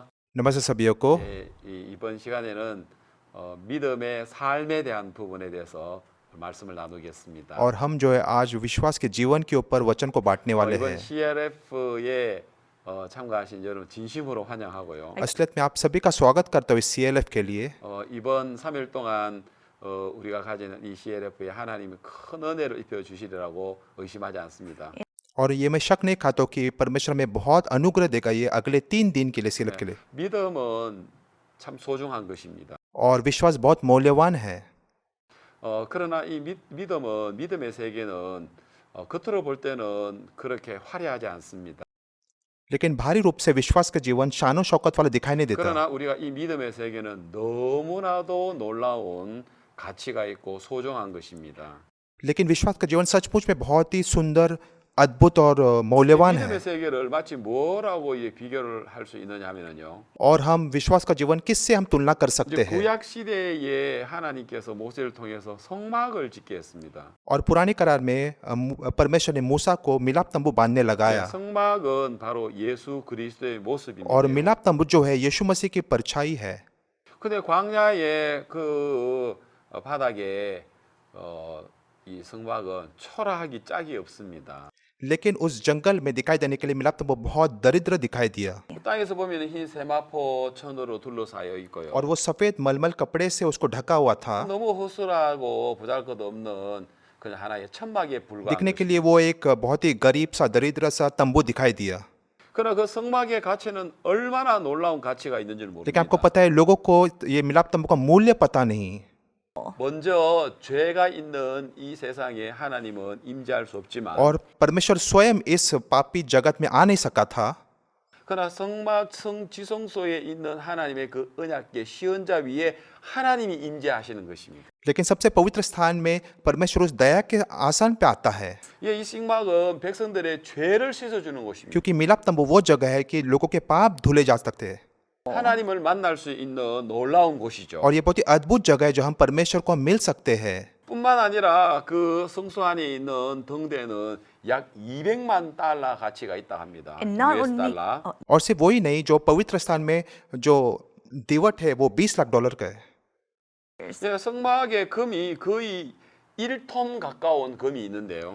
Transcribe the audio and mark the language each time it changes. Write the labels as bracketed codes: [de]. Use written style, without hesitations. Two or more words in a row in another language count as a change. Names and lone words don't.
[hi] नमस्ते सभी को। [ko] 이번 시간에는 믿음의 삶에 대한 부분에 대해서 말씀을 나누겠습니다. [hi] और हम जो है आज विश्वास के जीवन के ऊपर वचन को बांटने वाले [ko] 이번 [hi] हैं। [ko] CLF에 참가하신 여러분 진심으로 환영하고요. [hi] असलियत में आप सभी का स्वागत करता हूँ CLF के लिए। [ko] 이번 3일 동안 우리가 가지는 이 CLF에 하나님이 큰 은혜를 입혀 주시리라고 의심하지 않습니다. [hi] और ये मैं शक नहीं खाता हूँ कि परमेश्वर में बहुत अनुग्रह देगा ये अगले 3 दिन के लिए CLF के लिए। [ko] 믿음은 참 소중한 것입니다. [hi] और विश्वास बहुत मूल्यवान है। [ko] 그러나 이 믿음은 믿음의 세계는 겉으로 볼 때는 그렇게 화려하지 않습니다. [hi] लेकिन भारी रूप से विश्वास का जीवन शानो शौकत वाला दिखाई नहीं देता। [ko] 그러나 우리가 이 믿음의 세계는 너무나도 놀라운 가치가 있고 소중한 것입니다. [hi] लेकिन विश्वास का जीवन सचमुच में बहुत ही सुंदर, अद्भुत और मूल्यवान है। [ko] 믿음의 세계를 마치 뭐라고 비교를 할 수 있느냐면요. [hi] और हम विश्वास का जीवन किससे हम तुलना कर सकते हैं? [ko] 구약 시대에 하나님께서 모세를 통해서 성막을 짓게 했습니다. [hi] और पुराने करार में परमेश्वर ने मूसा को मिलाप तंबू बांधने लगाया। [ko] 성막은 바로 예수 그리스도의 모습입니다. [hi] और मिलाप तंबू जो है यीशु मसीह की परछाई है। [ko] 근데 광야의 그 바닥에 이 성막은 초라하기 짝이 없습니다. [hi] लेकिन उस जंगल में दिखाई देने के लिए मिलाप तंबू बहुत दरिद्र दिखाई दिया। [ko] 땅에서 보면 흰 세마포 천으로 둘러싸여 있고요. [hi] और वो सफेद मलमल कपड़े से उसको ढका हुआ था। [ko] 너무 허술하고 보잘것없는 그냥 하나의 천막에 불과한 [hi] दिखने के लिए वो एक बहुत ही गरीब सा दरिद्र सा तंबू दिखाई दिया। [ko] 그러나 그 성막의 가치는 얼마나 놀라운 가치가 있는지는 [hi] लेकिन आपको [ko] 모릅니다. [hi] पता है लोगों को ये मिलाप तंबू का मूल्य पता नहीं। [ko] 먼저 죄가 있는 이 세상에 하나님은 임재할 수 없지만 [hi] और परमेश्वर स्वयं इस पापी जगत में आ नहीं सका था। [ko] 그러나 성막 지성소에 있는 하나님의 그 언약궤 시언자 위에 하나님이 임재하시는 것입니다. [hi] लेकिन सबसे पवित्र स्थान में परमेश्वर उस दया के आसन पे आता है। [ko] 이 성막은 백성들의 죄를 씻어주는 곳입니다. [hi] क्योंकि मिलाप तंबू वो जगह है कि लोगों के पाप धुले जा सकते हैं। [ko] 하나님을 만날 수 있는 놀라운 곳이죠. [hi] और ये बहुत ही अद्भुत जगह है जो हम परमेश्वर को मिल सकते हैं। [ko] 뿐만 아니라 그 성소 안에 있는 등대는 약 200만 달러 가치가 있다 합니다. [en] And not US only, [ko] 달러. [hi] और सिर्फ वही नहीं, जो पवित्र स्थान में जो दीवट है वो 20 लाख डॉलर का है। [ko] 성막의 금이 거의 1톤 가까운 금이 있는데요.